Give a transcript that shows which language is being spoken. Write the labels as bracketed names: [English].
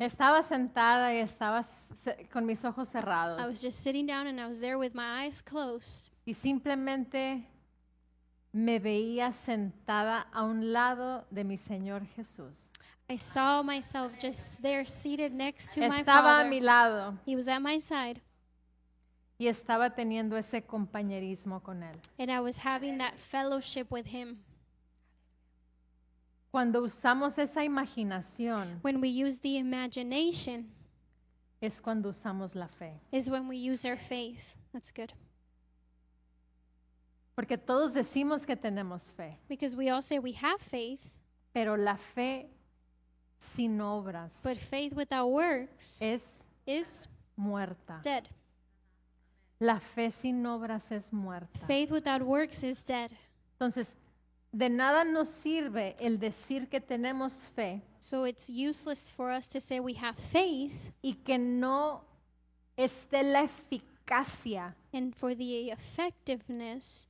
[Spanish] estaba sentada y estaba con mis ojos [English] I [Spanish] cerrados [English] was just sitting down and I was there with my eyes closed. [Spanish] y simplemente me veía sentada a un lado de mi Señor Jesús. [English] I saw myself just there seated next to my [Spanish] Estaba a mi [English] Father. [Spanish] lado [English] He was at my side [Spanish] y estaba teniendo ese compañerismo con Él. [English] and I was having that fellowship with him. [Spanish] Cuando usamos esa imaginación [English] When we use the imagination [Spanish] es cuando usamos la fe. [English] is when we use our faith. That's good. [Spanish] Porque todos decimos que tenemos fe, [English] Because we all say we have faith, [Spanish] pero la fe sin obras [English] but faith without works [Spanish] es [English] is [Spanish] muerta. [English] dead. [Spanish] La fe sin obras es muerta. [English] Faith without works is dead. [Spanish] Entonces, de nada nos sirve el decir que tenemos fe [English] So it's useless for us to say we have faith [Spanish] y que no esté la eficacia [English] and for the effectiveness